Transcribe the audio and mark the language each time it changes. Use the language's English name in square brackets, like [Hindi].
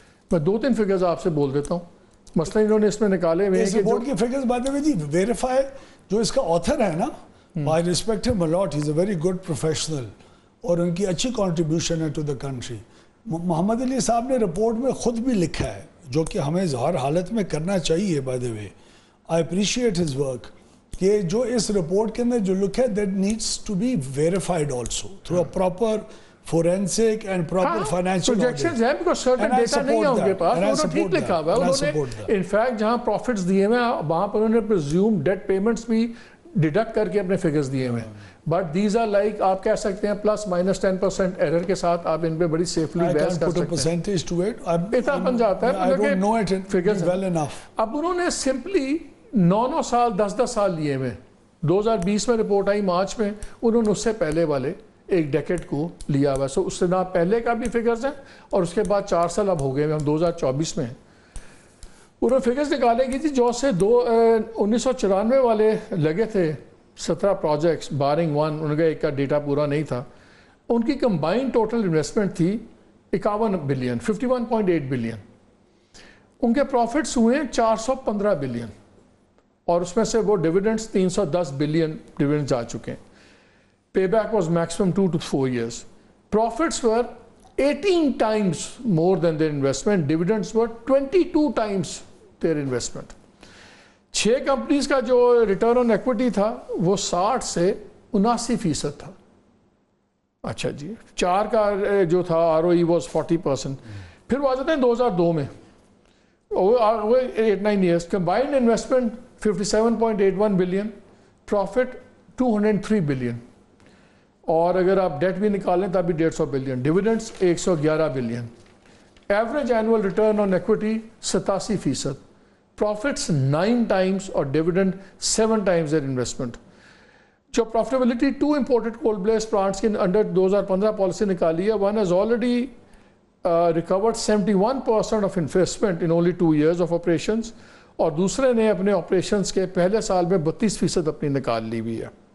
[Urdu] میں 2-3 فگرز آپ سے بول دیتا ہوں. مثلا انہوں نے اس میں نکالے ہوئے اس رپورٹ کی فگرز باتیں ہوئی جی ویریفائی. جو اس کا آتھر ہے نا، [English] I respect him a lot, he's a very good professional [Urdu] اور ان کی اچھی کنٹریبیوشن ہے [English] To the country. [Urdu] محمد علی صاحب نے رپورٹ میں خود بھی لکھا ہے، جو کہ ہمیں ہر حالت میں کرنا چاہیے. [English] by the way I appreciate his work [Urdu] کہ جو اس رپورٹ کے اندر جو لکھا ہے [English] that needs to be verified also through a proper forensic and proper financial audit. [Urdu] projections ہیں [English] because certain data [Urdu] نہیں ہے ان کے پاس. انہوں نے ٹھیک لکھا ہوا ہے. انہوں نے انفیکٹ جہاں پروفٹس دیے ہوئے ہیں وہاں پر انہوں نے [English] presumed debt payments [Urdu] بھی ڈیڈکٹ کر کے اپنے فگرز دیے ہوئے ہیں. [English] but these are like [Urdu] آپ کہہ سکتے ہیں +-10% ایرر کے ساتھ آپ ان پہ بڑی سیفلی بحث کر سکتے ہیں. اتنا بن جاتا ہے فگرز. اب انہوں نے سمپلی 9 سال 10 سال لیے ہوئے. 2020 میں رپورٹ آئی مارچ میں، انہوں نے اس سے پہلے والے ایک ڈیکیڈ کو لیا ہوا. سو اس سے نہ پہلے کا بھی فگرز ہیں اور اس کے بعد 4 سال اب ہو گئے، ہم 2024 میں ہیں. انہوں نے فگرز نکالے گی تھی جو سے 1994 والے لگے تھے 17 پروجیکٹس بارنگ ون، ان کا ایک کا ڈیٹا پورا نہیں تھا. ان کی کمبائنڈ ٹوٹل انویسٹمنٹ تھی 51 بلین 51.8 بلین. ان کے پروفٹس ہوئے 415 بلین اور اس میں سے وہ ڈیویڈنڈس 310 بلین ڈیویڈنڈ جا چکے ہیں. [English] Pay back was maximum 2 to 4 years. Profits were 18 times more than their investment. Dividends were 22 times their investment. [Urdu] 6 companies کا جو ریٹرن آن ایکوٹی تھا وہ 60 سے 79% تھا. اچھا جی 4 کا جو تھا [English] ROE was 40%. [Urdu] پھر وہ آ جاتے ہیں 2002 میں [English] 8-9 years. Combined investment 57.81 billion, profit 203 billion. [Urdu] اور اگر آپ ڈیٹ بھی نکالیں تب بھی 150 billion. Dividends 111 billion. Average annual return on equity 87%. Prophets 9 times اور ڈیویڈنڈ [English] 7 times their investment. [Urdu] جو profitability 2 [English] imported coal blaze plants [Urdu] کے انڈر 2015 پالیسی نکالی ہے. [English] One has already recovered 71% of investment in only 2 years of operations [Urdu] اور دوسرے نے اپنے operations کے پہلے سال میں 32% اپنی نکال لی ہوئی ہے.